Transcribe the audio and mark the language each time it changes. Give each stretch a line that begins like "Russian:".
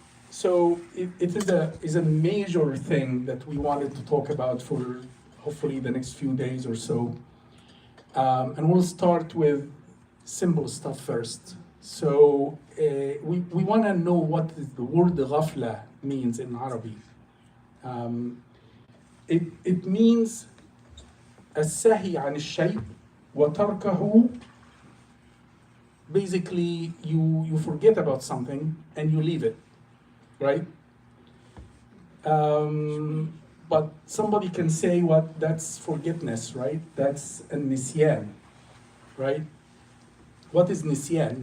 English: So it is a major thing that we wanted to talk about for hopefully the next few days or so. And we'll start with simple stuff first. So we want to know what the word ghafla means in Arabic.
Arabic: It means السهي عن الشيء وتركه.
English: Basically, you forget about something and you leave it, right? But somebody can say, what? That's forgetfulness, right? That's a nisyan, right? What is nisyan?